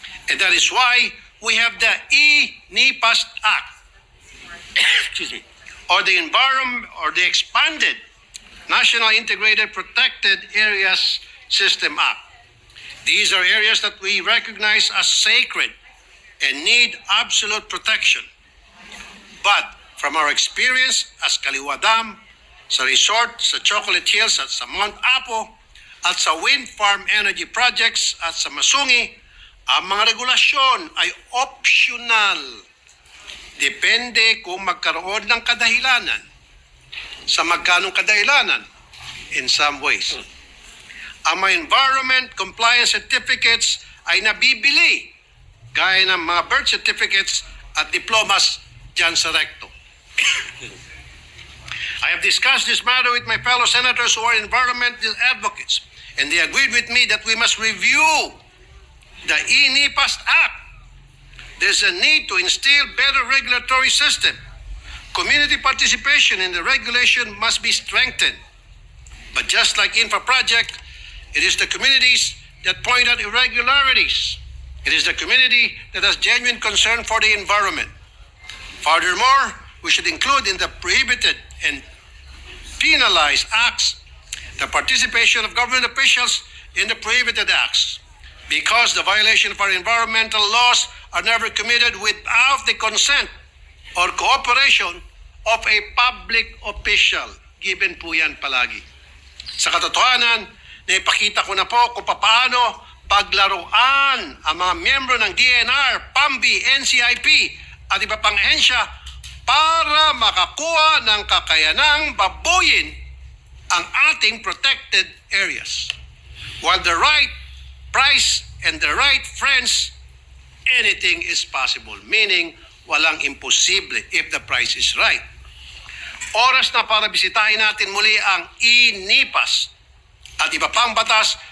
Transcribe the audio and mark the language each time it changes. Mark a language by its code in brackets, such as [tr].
[en] And that is why we have the E-NIPAS Act, excuse me, or the environment, or the expanded National Integrated Protected Areas System Act. These are areas that we recognize as sacred and need absolute protection. But from our experience as [tl] Kaliwa Dam, sa resort, sa Chocolate Hills at sa Mount Apo, at sa wind farm energy projects at sa Masungi, ang mga regulasyon ay optional. Depende kung magkaroon ng kadahilanan. Sa magkanong kadahilanan? [en] In some ways. [tl] Ang mga environment compliance certificates ay nabibili gaya ng mga birth certificates at diplomas dyan sa recto. [en] I have discussed this matter with my fellow senators who are environment advocates, and they agreed with me that we must review the E-NIPAS Act. There's a need to instill better regulatory system. Community participation in the regulation must be strengthened. But just like infra project, it is the communities that point out irregularities. It is the community that has genuine concern for the environment. Furthermore, we should include in the prohibited and penalized acts the participation of government officials in the prohibited acts, because the violation of our environmental laws are never committed without the consent or cooperation of a public official. [tl] Given po yan palagi. Sa katotohanan, naipakita ko na po kung paano paglaruan ang mga miyembro ng DNR, PAMBI, NCIP at iba pang ahensya para makakuha ng kakayanang babuyin ang ating protected areas. [en] While the right price and the right friends, anything is possible. Meaning, [tl] walang imposible [en] if the price is right. [tl] Oras na para bisitahin natin muli ang E-NIPAS at iba pang batas